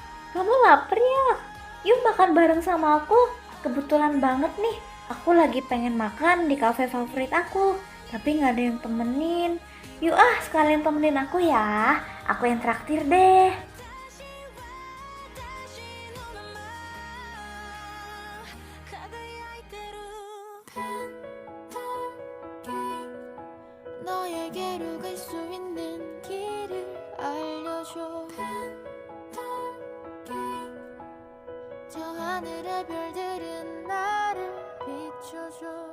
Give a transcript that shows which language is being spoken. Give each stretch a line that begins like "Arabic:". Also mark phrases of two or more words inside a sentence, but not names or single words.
Indonesian: kamu lapar ya? Yuk makan bareng sama aku. Kebetulan banget nih, aku lagi pengen makan di kafe favorit aku, tapi nggak ada yang temenin. Yuk sekalian temenin aku ya. Aku yang traktir deh.
Korean: 너에게로 갈 수 있는 길을 알려줘 저 하늘의 별들은 나를 비춰줘